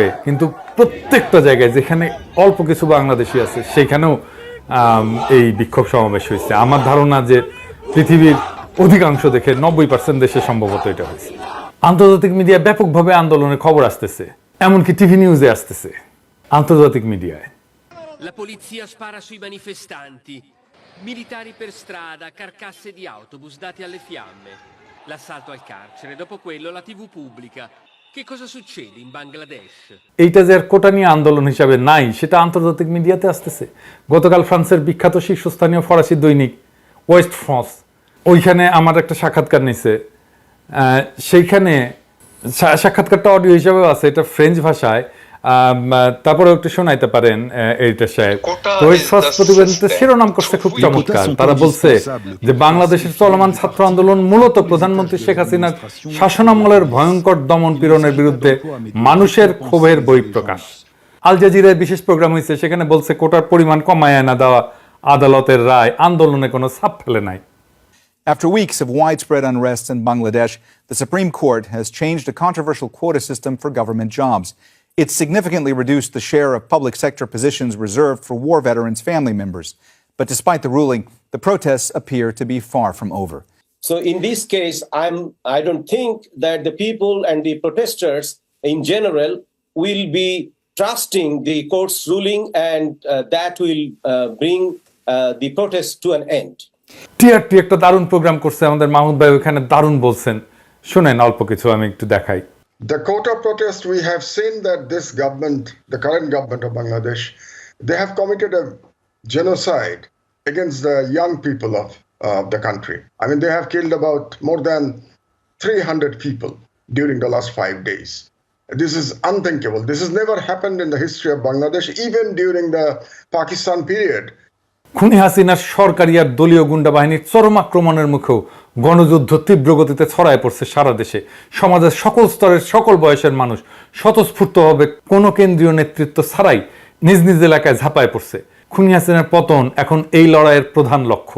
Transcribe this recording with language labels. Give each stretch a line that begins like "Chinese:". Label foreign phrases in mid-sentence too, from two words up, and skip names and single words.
Bangla: কিন্তু প্রত্যেকটা জায়গায় যেখানে অল্প কিছু বাংলাদেশি আছে সেখানেও এই বিক্ষোভ সমাবেশ হয়েছে। আমার ধারণা যে পৃথিবীর অধিকাংশ দেখে 90% দেশে সম্ভবত এটা হয়েছে। আন্তর্জাতিক মিডিয়ায় ব্যাপকভাবে আন্দোলনের খবর আসতেছে, এমনকি টিভি নিউজে আসতেছে, আন্তর্জাতিক মিডিয়ায়।
Italian: La polizia spara sui manifestanti, militari per strada, carcasse di autobus dati alle fiamme, l'assalto al carcere, dopo quello la TV pubblica. Che cosa succede in Bangladesh?
Bangla: এইটা যে আর কোটা নিয়ে আন্দোলন হিসাবে নাই সেটা আন্তর্জাতিক মিডিয়াতে আসতেছে। গতকাল ফ্রান্সের বিখ্যাত শীর্ষস্থানীয় ফরাসি দৈনিক ওয়েস্ট ফ্রান্স ওইখানে আমার একটা সাক্ষাৎকার নিছে, সেইখানে সাক্ষাৎকারটা অডিও হিসাবেও আছে, এটা ফ্রেঞ্চ ভাষায়, তারপরে একটু শোনাইতে পারেন এইটা সাহেব। প্রতিবেদনতে শিরোনাম করছে খুব চমৎকার, তারা বলছে যে বাংলাদেশের চলমান ছাত্র আন্দোলন মূলত প্রধানমন্ত্রী শেখ হাসিনার শাসনামলের ভয়ঙ্কর দমন পীড়নের বিরুদ্ধে মানুষের ক্ষোভের বহিঃপ্রকাশ। আল জাজিরায় বিশেষ প্রোগ্রাম হয়েছে, সেখানে বলছে কোটার পরিমাণ কমায় না দেওয়া আদালতের রায় আন্দোলনে কোনো ছাপ ফেলে নাই।
English: After weeks of widespread unrest in Bangladesh, the Supreme Court has changed a controversial quota system for government jobs. It significantly reduced the share of public sector positions reserved for war veterans' family members. But despite the ruling, the protests appear to be far from over. So in this case, I don't think that the people and the protesters in general will be trusting the court's ruling, and that will bring the protest to an end.
Bangla: টিআরটি একটা দারুণ প্রোগ্রাম করছে, আমাদের মাহমুদ ভাই ওখানে দারুণ বলছেন, শুনেন অল্প কিছু আমি একটু দেখাই।
English: The quota protest, we have seen that this government, the current government of Bangladesh, they have committed a genocide against the young people of the country. I mean, they have killed about more than 300 people during the last 5 days. This is unthinkable. This has never happened in the history of Bangladesh, even during the Pakistan period.
Bangla: খুনি হাসিনার সরকারি আর দলীয় গুন্ডা বাহিনীর চরম আক্রমণের মুখেও গণযুদ্ধ তীব্র গতিতে ছড়ায় পড়ছে সারা দেশে। সমাজের সকল স্তরের সকল বয়সের মানুষ স্বতঃস্ফূর্তভাবে কোনো কেন্দ্রীয় নেতৃত্ব ছাড়াই নিজ নিজ এলাকায় ঝাঁপায় পড়ছে। খুনি হাসিনার পতন এখন এই লড়াইয়ের প্রধান লক্ষ্য।